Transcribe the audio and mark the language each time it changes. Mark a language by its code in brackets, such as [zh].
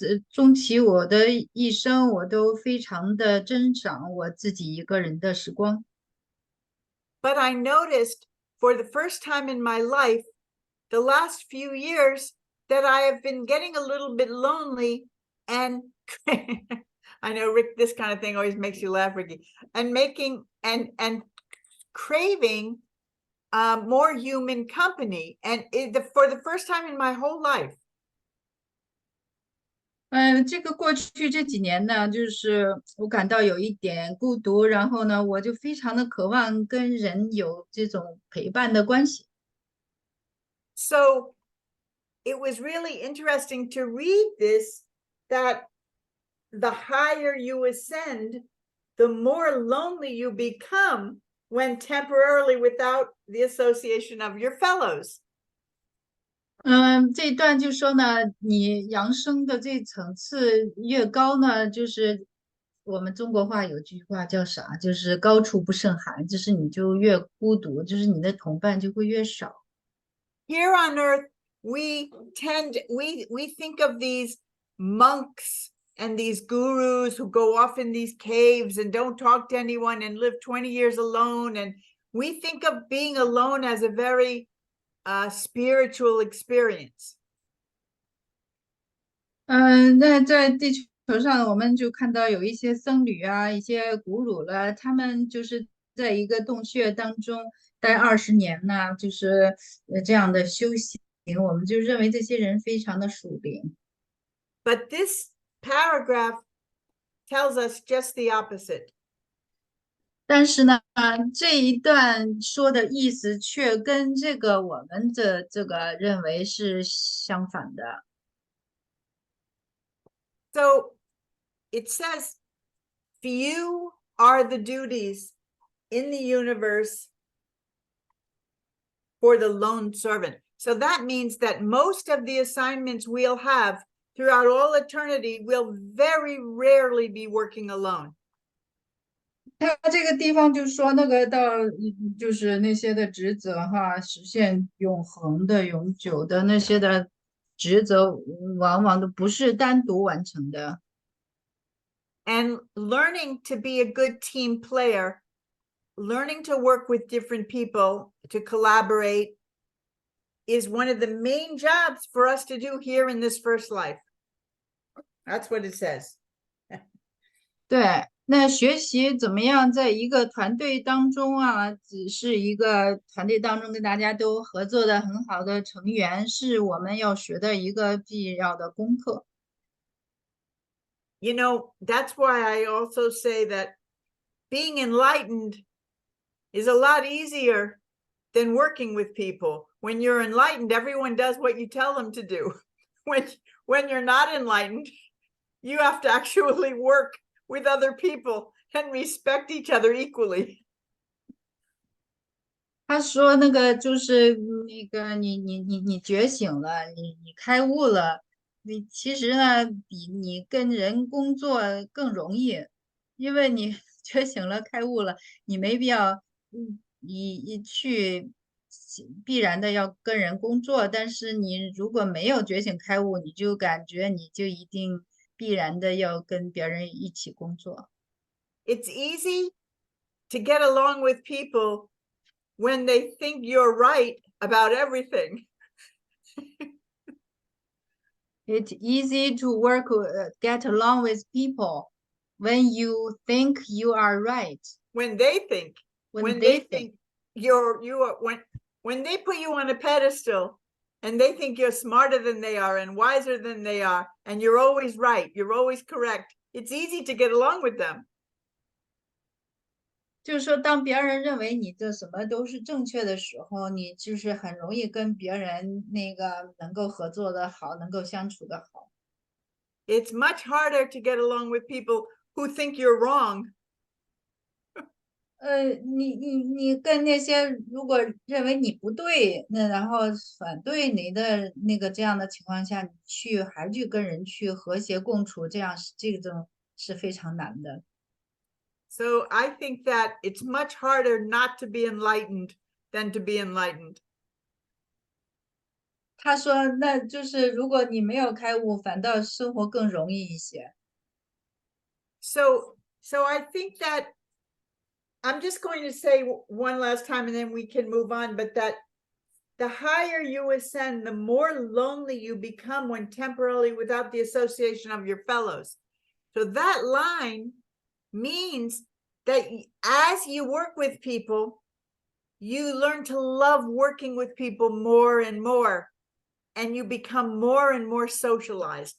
[zh] 终其我的一生，我都非常的珍赏我自己一个人的时光。 [en] But I noticed for the first time in my life, the last few years, that I have been getting a little bit lonely and I know, Rick, this kind of thing always makes you laugh, Ricky, and making and craving more human company. And for the first time in my whole life. [zh] 这个过去这几年呢，就是我感到有一点孤独，然后呢，我就非常的渴望跟人有这种陪伴的关系。 [en] So it was really interesting to read this, that the higher you ascend, the more lonely you become when temporarily without the association of your fellows. [zh] 这一段就说呢，你扬升的这层次越高呢，就是我们中国话有句话叫啥？就是高处不胜寒，就是你就越孤独，就是你的同伴就会越少。 [en] Here on earth, we think of these monks and these gurus who go off in these caves and don't talk to anyone and live 20 years alone. And we think of being alone as a very spiritual experience. [zh] 那在地球上，我们就看到有一些僧侣啊，一些古鲁了，他们就是在一个洞穴当中待20年呢，就是这样的修行，我们就认为这些人非常的属灵。 [en] But this paragraph tells us just the opposite. [zh] 但是呢，这一段说的意思却跟这个我们的这个认为是相反的。 [en] So it says, few are the duties in the universe for the lone servant. So that means that most of the assignments we'll have throughout all eternity will very rarely be working alone. [zh] 他这个地方就说那个到就是那些的职责哈，实现永恒的、永久的那些的职责，往往都不是单独完成的。 [en] And learning to be a good team player, learning to work with different people, to collaborate, is one of the main jobs for us to do here in this first life. That's what it says. [zh] 对，那学习怎么样在一个团队当中啊，只是一个团队当中跟大家都合作的很好的成员，是我们要学的一个必要的功课。 [en] You know, that's why I also say that being enlightened is a lot easier than working with people. When you're enlightened, everyone does what you tell them to do. When you're not enlightened, you have to actually work with other people and respect each other equally. [zh] 他说那个就是那个你觉醒了，你开悟了，你其实呢比你跟人工作更容易，因为你觉醒了、开悟了，你没必要你去必然的要跟人工作，但是你如果没有觉醒开悟，你就感觉你就一定必然的要跟别人一起工作。 [en] It's easy to get along with people when they think you're right about everything. It's easy to get along with people when you think you are right. When they think, when they think you are, when they put you on a pedestal and they think you're smarter than they are and wiser than they are, and you're always right, you're always correct, it's easy to get along with them. [zh] 就是说，当别人认为你的什么都是正确的时候，你就是很容易跟别人那个能够合作的好，能够相处的好。 [en] It's much harder to get along with people who think you're wrong. [zh] 你跟那些如果认为你不对，那然后反对你的那个这样的情况下，你还去跟人去和谐共处，这种是非常难的。 [en] So I think that it's much harder not to be enlightened than to be enlightened. [zh] 他说那就是如果你没有开悟，反倒生活更容易一些。 [en] So I think that I'm just going to say one last time and then we can move on, but that the higher you ascend, the more lonely you become when temporarily without the association of your fellows. So that line means that as you work with people, you learn to love working with people more and more, and you become more and more socialized.